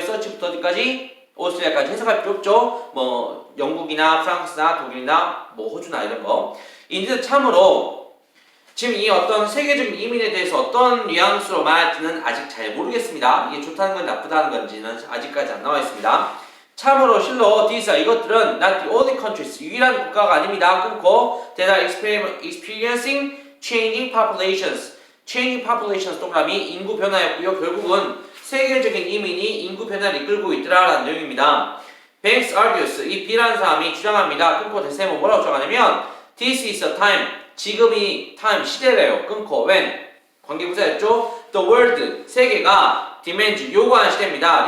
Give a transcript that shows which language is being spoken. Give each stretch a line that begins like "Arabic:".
Korean: 서치부터 어디까지? 오스트리아까지 해석할 필요 없죠. 뭐 영국이나 프랑스나 독일이나 뭐 호주나 이런 거. 인디드 참으로 지금 이 어떤 세계적인 이민에 대해서 어떤 뉘앙스로 말할지는 아직 잘 모르겠습니다. 이게 좋다는 건 나쁘다는 건지는 아직까지 안 나와 있습니다. 참으로 실로
English: these
Korean: 이것들은
English: not the only countries
Korean: 유일한 국가가 아닙니다. 끊고
English: they are experiencing changing populations.
Korean: changing populations 동그라미 인구 변화였고요. 결국은 세계적인 이민이 인구 변화를 이끌고 있더라라는 내용입니다.
English: Banks argues
Korean: 이 B라는 사람이 주장합니다. 끊고 대세모 뭐라고 주장하냐면
English: this is a time
Korean: 지금이 time 시대래요. 끊고 when 관계부사였죠.
English: The world
Korean: 세계가
English: demands
Korean: 요구하는 시대입니다.